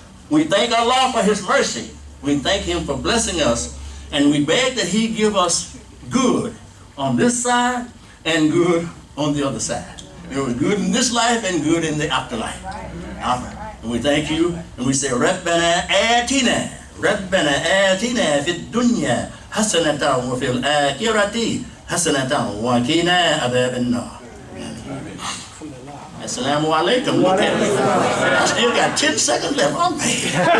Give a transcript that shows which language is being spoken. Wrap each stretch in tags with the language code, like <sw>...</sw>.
<en>We thank Allah for His mercy. We thank Him for blessing us, and we beg that He give us good on this side and good on the other side. It was good in this life and good in the afterlife. All right. And we thank you, and we say,</en> <ar>Rabbana atina ربنا آتنا في الدنيا حسنة وفي الآخرة حسنة وقنا عذاب النار.</ar> <en>Assalamu alaikum. Look at me. I still got 10 seconds left on me.</en>